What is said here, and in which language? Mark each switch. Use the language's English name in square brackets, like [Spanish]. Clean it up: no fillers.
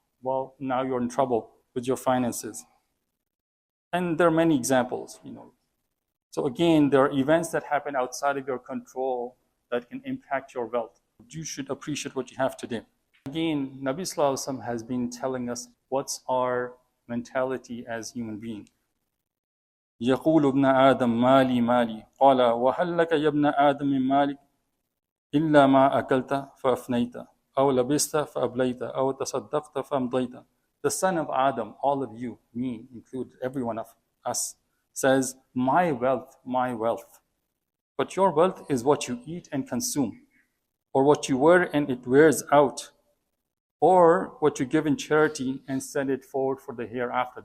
[English] well, now you're in trouble with your finances. And there are many examples, So again, there are events that happen outside of your control that can impact your wealth. You should appreciate what you have today. Again, Nabi Sallallahu Alaihi Wasallam has been telling us what's our mentality as human beings. [Arabic] يقول ابن آدم مالي مالي قال وهل لك يا ابن آدم من مالك إلا ما أكلت فأفنيت أو لبست فأبليت أو تصدقت فأمضيت. [English] The son of Adam, all of you, me included, every one of us, says, my wealth, my wealth. But your wealth is what you eat and consume, or what you wear and it wears out, or what you give in charity and send it forward for the hereafter.